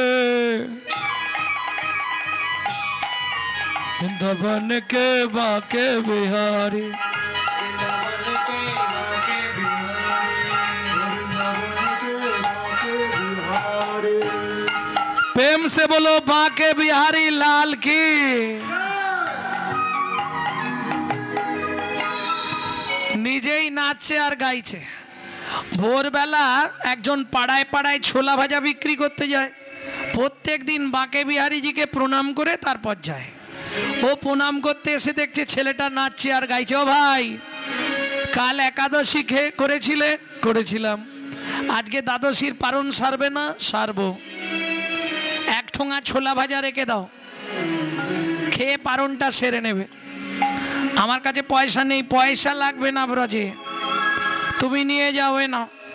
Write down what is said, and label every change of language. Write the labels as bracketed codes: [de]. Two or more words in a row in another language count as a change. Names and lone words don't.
[hi] वृंदावन के बाके बिहारी प्रेम से बोलो बाके बिहारी लाल की নিজেই [bn] নাচছে আর গাইছে ভোরবেলা একজন পাড়ায় পাড়ায় ছোলা ভাজা বিক্রি করতে যায় প্রত্যেক দিন বাঁকে বিহারীজিকে প্রণাম করে তারপর যায় ও প্রণাম করতে এসে দেখছে ছেলেটা নাচছে আর গাইছে ও ভাই কাল একাদশী করেছিলে করেছিলাম আজকে দ্বাদশীর পারণ সারবে না সারবো এক ঠোঙা ছোলা ভাজা রেখে দাও খেয়ে পারণটা সেরে নেবে আমার কাছে পয়সা নেই পয়সা লাগবে না ব্রজে তুমি নিয়ে যাও না